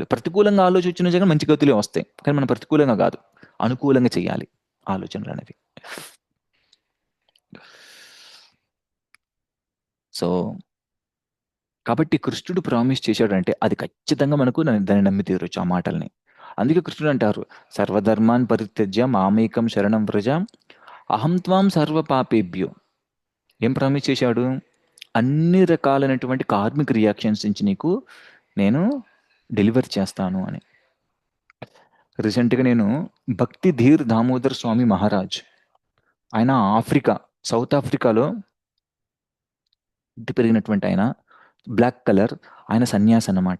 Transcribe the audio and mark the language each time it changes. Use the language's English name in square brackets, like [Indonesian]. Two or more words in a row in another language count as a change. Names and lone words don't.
[Telugu] ప్రతికూలంగా ఆలోచించిన జగన్ మంచి గతులే వస్తాయి, కానీ మనం ప్రతికూలంగా కాదు, అనుకూలంగా చేయాలి ఆలోచనలు అనేవి. సో కాబట్టి కృష్ణుడు ప్రామిస్ చేశాడంటే అది ఖచ్చితంగా మనకు దాన్ని నమ్మి తీరొచ్చు ఆ మాటల్ని. అందుకే కృష్ణుడు అంటారు, [Sanskrit] సర్వధర్మాన్ పరిత్యజ్య మామేకం శరణం వ్రజ అహం త్వాం సర్వ పాపేభ్యో. [Telugu] ఏం ప్రామిస్ చేశాడు? అన్ని రకాలైనటువంటి [English] karmic reactions [Telugu] నుంచి నీకు నేను డెలివర్ చేస్తాను అని. రీసెంట్గా నేను భక్తి ధీర్ దామోదర్ స్వామి మహారాజ్, ఆయన సౌత్ ఆఫ్రికాలో పెరిగినటువంటి ఆయన, [English] black color, [Telugu] ఆయన సన్యాసి అన్నమాట.